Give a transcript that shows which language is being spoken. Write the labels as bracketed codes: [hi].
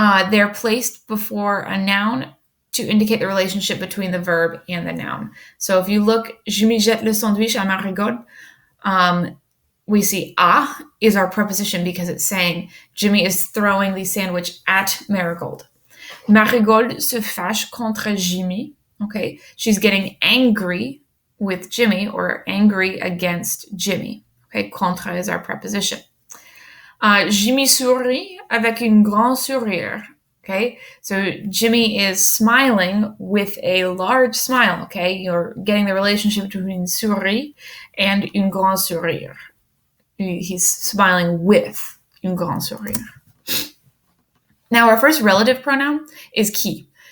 [en] They're placed before a noun to indicate the relationship between the verb and the noun. So if you look, [fr] Jimmy jette le sandwich à Marigold, [en] we see à is our preposition because it's saying Jimmy is throwing the sandwich at Marigold. [fr] Marigold se fâche contre Jimmy. [en] Okay, she's getting angry with Jimmy or angry against Jimmy. Okay, contre is our preposition. [fr] Jimmy sourit avec un grand sourire. [en] Okay, so Jimmy is smiling with a large smile. Okay, you're getting the relationship between sourit and [fr] un grand sourire. [en] He's smiling with [fr] un grand sourire. [en] Now, our first relative pronoun is qui.